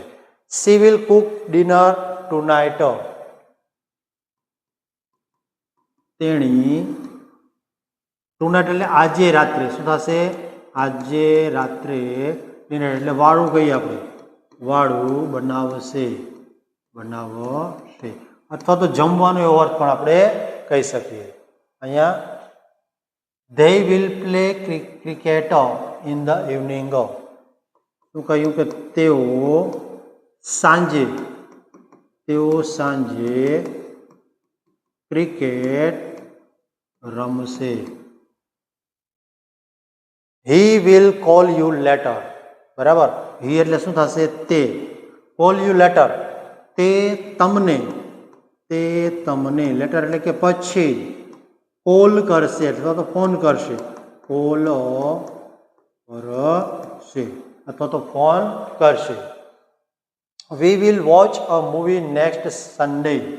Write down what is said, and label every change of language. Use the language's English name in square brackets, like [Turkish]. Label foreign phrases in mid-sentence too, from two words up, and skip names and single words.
[English] She will cook dinner tonight. [Gujarati] તેણી ટુનાઇટ એટલે આજે રાત્રે. શું થશે? આજે રાત્રે ડિનર એટલે વાળું કહીએ આપણે, વાળું બનાવશે અથવા તો જમવાનો એવો અર્થ પણ આપણે કહી શકીએ. અહીંયા [English] they will play cricket in the evening. [Gujarati] શું કહ્યું કે તેઓ સાંજે ક્રિકેટ રમશે. [English] he will call you later. [Gujarati] બરાબર. he એટલે શું થશે? તે. [English] call you later [Gujarati] તે તમને લેટર એટલે કે પછી કોલ કરશે અથવા તો ફોન કરશે. કોલ કરશે અથવા તો ફોન કરશે. [English] We will watch a movie next Sunday.